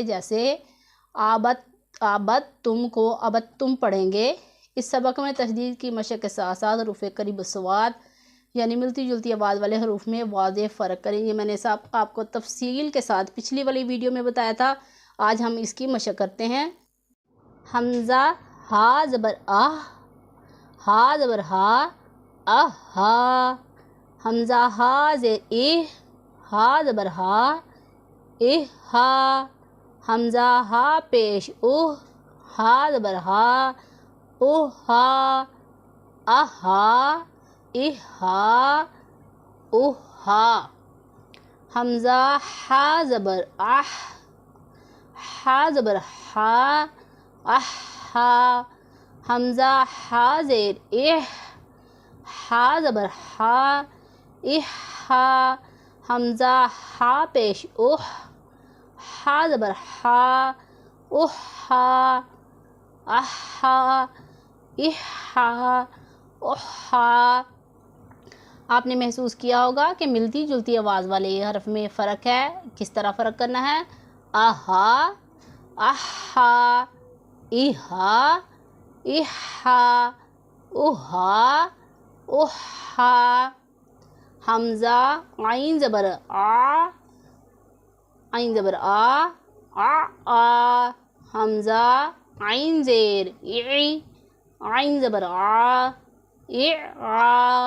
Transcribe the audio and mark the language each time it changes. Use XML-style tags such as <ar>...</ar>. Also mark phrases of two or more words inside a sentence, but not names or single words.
<ur>جیسے آبد، آبد تم کو ابد تم پڑھیں گے. اس سبق میں تشدید کی مشق کے ساتھ ساتھ حروف قریب الصوت یعنی ملتی جلتی آواز والے حروف میں واضح فرق کریں گے. میں نے آپ کو تفصیل کے ساتھ پچھلی والی ویڈیو میں بتایا تھا. آج ہم اس کی مشق کرتے ہیں. ہمزہ ہا زبر آہ، ہا زبر ہا، آہ ہا. ہمزہ ہا زیر اِہ، ہا زبر ہا، اِہ ہا. ہمزہ ہا پیش اُہ، ہا زبر ہا، اُہ ہا. آہ ہا، اِہ ہا، اُہ ہا. ہمزہ ہا زبر آہ، ہا زبر ہا، آہ ہا. ہمزہ ہا زیر اِہ، ہا زبر ہا، اِہ ہا. ہمزہ ہا پیش اُہ، ہا زبر ہا، اُہ ہا، آہ ہا، اِہ ہا، اُہ ہا. آپ نے محسوس کیا ہوگا کہ ملتی جلتی آواز والے حرف میں فرق ہے. کس طرح فرق کرنا ہے؟ آہا، آہا, اِہا، اِہا، اُہا، اُہا. ہمزہ عین زبر آ، عین زبر آ، آ. ہمزہ عین زیر ای، عین زبر آ، آ.</ur>